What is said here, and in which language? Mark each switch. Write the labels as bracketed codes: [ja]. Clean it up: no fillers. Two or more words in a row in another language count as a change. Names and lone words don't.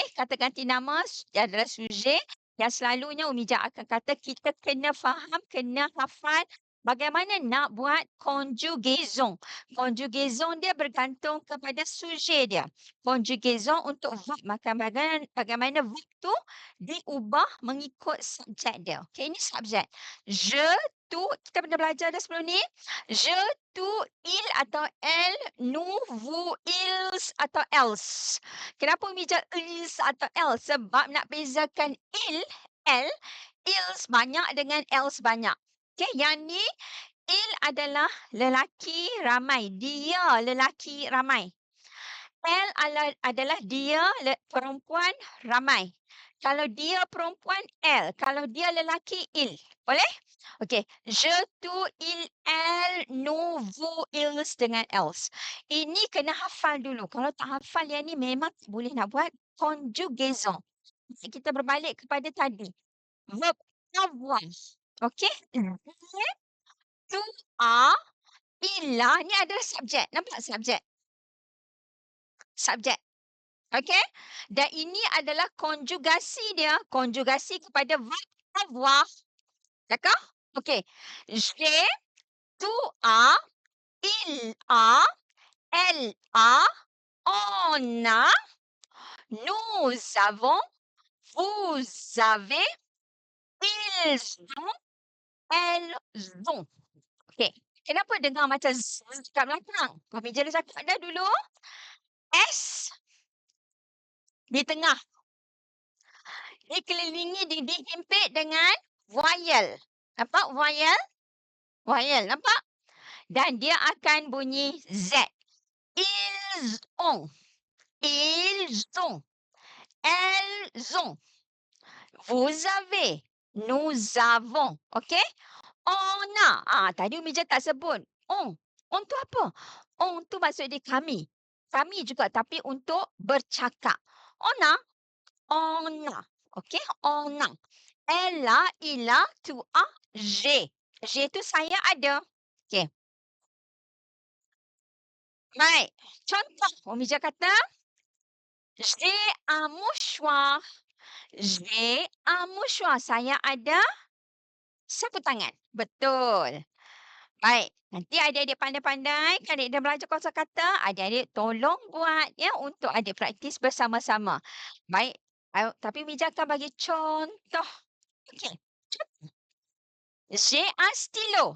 [ms] Kata ganti nama adalah sujet yang selalunya Umi Jah akan kata kita kena faham, kena hafal bagaimana nak buat conjugaison. Conjugaison dia bergantung kepada sujet dia. Conjugaison untuk verb, maka bagaimana verb tu diubah mengikut subjek dia. Okey, ini subjek. [fr] Je, tu, [ms] kita pernah belajar dah sebelum ni. [fr] Je, tu, il atau elle, nous, vous, ils atau else. [ms] Kenapa Umi Jah ils atau else? Sebab nak bezakan [fr] il, elle, ils [ms] banyak dengan else banyak. Okey, yang ni il adalah lelaki ramai. Dia lelaki ramai. Elle adalah dia perempuan ramai. Kalau dia perempuan, elle. Kalau dia lelaki, il. Boleh? Okey. [fr] Je, tu, il, elle, nous, vous, ils dengan else. [ms] Ini kena hafal dulu. Kalau tak hafal yang ni memang tak boleh nak buat conjugaison. Kita berbalik kepada tadi. Verb avoir. Okey? Dia, tu, a, ila ni adalah subjek. Nampak subjek? Subjek. Okey? Dan ini adalah konjugasi dia. Konjugasi kepada verb avoir. D'accord? Okey. [fr] J'ai, tu as, il a, elle a, on a, nous avons, vous avez, ils ont, elles ont. [ms] Okey. Kenapa dengar macam z kat belakang? Kami je dah cakap dah dulu. S di tengah. Dihimpit dengan voyel. Nampak voyel? Voyel, nampak? Dan dia akan bunyi Z. [fr] Ils ont. Ils ont. Elles ont. Vous avez. Nous avons. Okey? On a. [ms] Tadi Umi Jah tak sebut. On. On tu apa? On tu maksud dia kami. Kami juga tapi untuk bercakap. [fr] On a. On a. Okey? On a. Elle a, il a, tu as, j'ai. [ms] J'ai tu saya ada. Okey. Baik. Contoh, Umi Jah kata, [fr] j'ai un mouchoir. J'ai un mouchoir. [ms] Saya ada sapu tangan. Betul. Baik. Nanti adik-adik pandai-pandai, kan adik dah belajar kosakata, adik-adik tolong buat ya untuk adik praktis bersama-sama. Baik. Tapi Umi Jah akan bagi contoh. Okey. [fr] J'ai un stylo.